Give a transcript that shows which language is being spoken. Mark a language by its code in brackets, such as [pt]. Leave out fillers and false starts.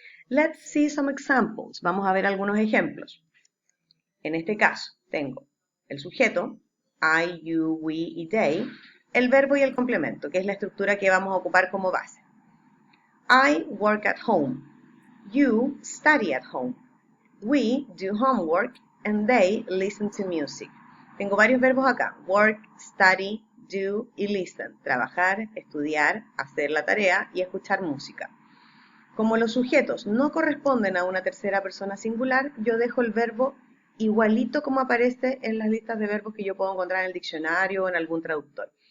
[en] Let's see some examples. [es] Vamos a ver algunos ejemplos. En este caso, tengo el sujeto, I, you, we y they, el verbo y el complemento, que es la estructura que vamos a ocupar como base. [en] I work at home. You study at home. We do homework and they listen to music. [es] Tengo varios verbos acá. Work, study, do y listen. Trabajar, estudiar, hacer la tarea y escuchar música. Como los sujetos no corresponden a una tercera persona singular, yo dejo el verbo igualito como aparece en las listas de verbos que yo puedo encontrar en el diccionario o en algún traductor.